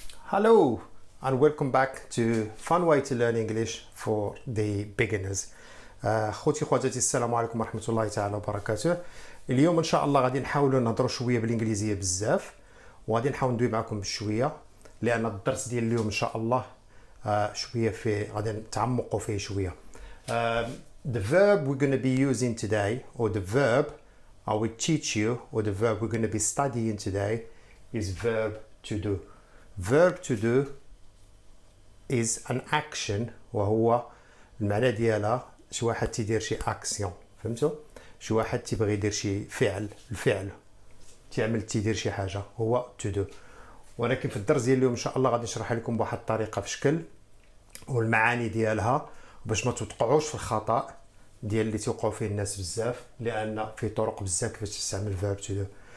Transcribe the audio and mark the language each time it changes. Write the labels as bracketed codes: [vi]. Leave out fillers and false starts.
[en] Hello and welcome back to Fun Way to Learn English for the Beginners. [ar] خوتي خواتاتي السلام عليكم ورحمة الله تعالى وبركاته. اليوم ان شاء الله غادي نحاولوا نهضروا شويه بالانجليزيه بزاف وغادي نحاول ندوي معكم بشويه لان الدرس ديال اليوم ان شاء الله شويه فيه غادي نتعمقوا فيه شويه. [en] The verb we're going to be using today, or the verb I will teach you, or the verb we're going to be studying today is verb to do. Verb to do is an action, [ar] وهو المعنى ديالها شي واحد تيدير شي اكسيون، فهمتوا؟ شي واحد تيبغي يدير شي فعل، الفعل تيدير شي حاجه هو [en] to do. [ar] ولكن في الدرس ديال اليوم ان شاء الله غادي نشرح لكم بواحد الطريقه بشكل والمعاني ديالها باش ما توقعوش في الخطا ديال اللي توقعوا فيه الناس بزاف، لان في طرق بزاف كيفاش تستعمل [en] verb to do.